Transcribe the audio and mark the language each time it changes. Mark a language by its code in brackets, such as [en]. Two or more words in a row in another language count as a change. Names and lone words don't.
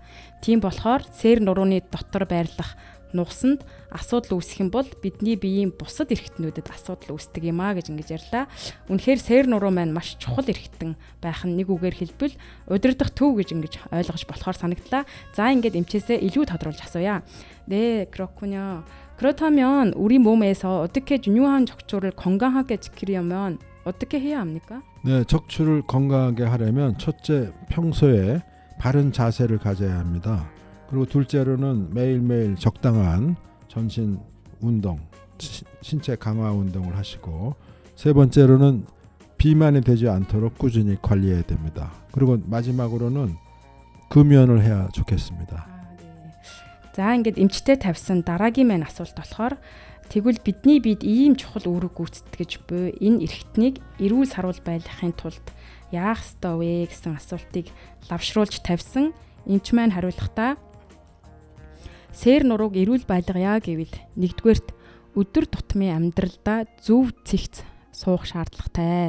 [mn] Тийм болохоор сээр нурууны дотор байрлах нугасанд асуудал үүсэх юм бол бидний биеийн бусад эрхтнүүдэд асуудал үүсдэг юм а гэж ингэж ярьлаа. Үнэхээр сээр нуруу маань маш чухал эрхтэн байх нь нэг үгээр хэлбэл удирдах төв гэж ингэж ойлгож болохоор санагдлаа. За ингээд эмчээсээ илүү тодруулж асууя. [ko] 네, 그렇군요. 그렇다면 우리 몸에서 어떻게 중요한 척추를 건강하게 지키려면 어떻게 해야 합니까? 네, 척추를 건강하게 하려면 첫째 평소에 바른 자세를 가져야 합니다. 그리고 둘째로는 매일매일 적당한 전신 운동, 신체 강화 운동을 하시고 세 번째로는 비만이 되지 않도록 꾸준히 관리해야 됩니다. 그리고 마지막으로는 금연을 해야 좋겠습니다. [mn] За ингээд эмчтэй тавьсан дараагийн маань асуулт болохоор тэгвэл бидний биед ийм чухал үүрэг гүйцэтгэж буй энэ эрхтнийг эрүүл сарвал байлгахын тулд яах ёстой вэ гэсэн асуултыг лавшруулж тавьсан. Эмч маань хариулахдаа сээр нурууг эрүүл байлгая гэвэл нэгдүгээрт өдөр тутмын амьдралдаа зөв цэгц суух шаардлагатай.